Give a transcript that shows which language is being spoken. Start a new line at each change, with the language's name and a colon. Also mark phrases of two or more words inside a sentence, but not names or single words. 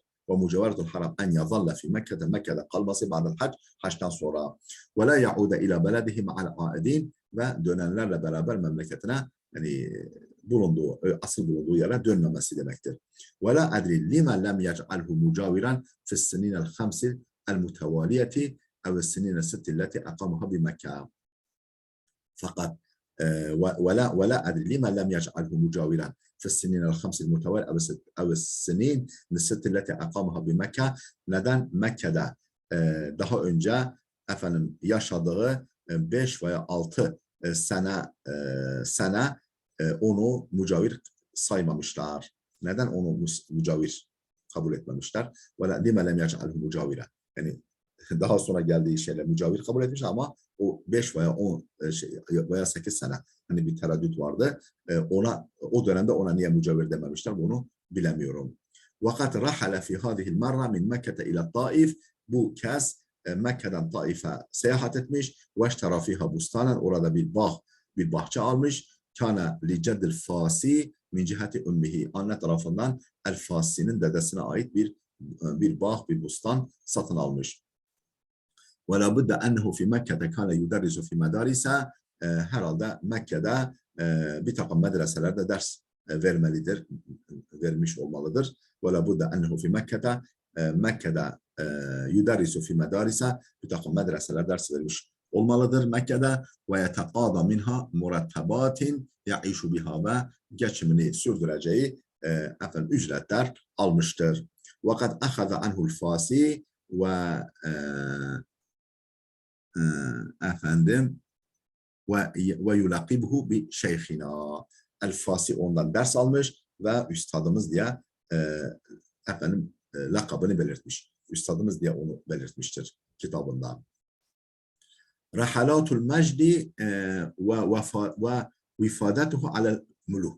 Arabic: ومجاورة الحرم أن يظل في
Turkish: Mekke'de kalması
Arabic: بعد الحج
Turkish: haçtan sonra
Arabic: ولا يعود إلى بلده مع العائدين
Turkish: ve dönenlerle beraber memleketine yani asıl bulunduğu yere dönmemesi demektir.
Arabic: ولا أدري لما لم يجعله مجاورا في السنين الخمس المتوالية أو السنين الست التي أقامها بمكة. Fakat ولا أدري لما لم يجعله مجاورا في السنين الخمس المتوالية أو السنين الست التي أقامها بمكة.
Turkish: Neden Mekke'de daha önce efendim yaşadığı 5 veya 6 sene onu mücavir saymamışlar. Neden onu mücavir kabul etmemişler?
Arabic: لِمَ لَمْ يَجْعَلْهُ مُجَاوِرًا.
Turkish: Yani daha sonra geldiği şeyler mücavir kabul etmişler ama o 5 veya 10 veya 8 sene hani bir tereddüt vardı. O dönemde ona niye mücavir dememişler bunu bilemiyorum.
Arabic: وَقَدْ رَحَلَ فِي هَذِهِ الْمَرَّةِ مِنْ مَكَّةَ إِلَى الطَّائِفِ.
Turkish: Bu kez Mekke'den Taif'e seyahat etmiş.
Arabic: وَاشْتَرَى فِيهَا بُسْتَانًا.
Turkish: Orada bir bahçe almış.
Arabic: كَانَ لِجَدِّ الْفَاسِي من جهة أمه.
Turkish: Anne tarafından El-Fasi'nin dedesine ait bir bağ, bir bustan satın almış.
Arabic: وَلَا بُدَّ أَنَّهُ فِي مَكَّةَ كَانَ يُدَرِّسُ فِي مَدَارِسَ.
Turkish: Herhalde Mekke'de bir takım medreselerde ders vermiş olmalıdır.
Arabic: وَلَا بُدَّ أَنَّهُ فِي مَكَّةَ Mekke'de يُدَرِّسُ فِي مَدَارِسَ.
Turkish: Bir takım medreseler ders vermiş olmalıdır Mekke'de.
Arabic: وَيَتَقَاضَ مِنْهَا مُرَتَّبَاتٍ يَعِيشُ بِهَا.
Turkish: Ve geçimini sürdüreceği ücretler almıştır.
Arabic: وَقَدْ أَخَذَ عَنْهُ الْفَاسِي و و يلقبه بشيخنا.
Turkish: El-Fasi ondan ders almış ve üstadımız diye lakabını belirtmiş. Üstadımız diye onu belirtmiştir kitabında.
Arabic: رحلات المجد ووفاداته على الملوك.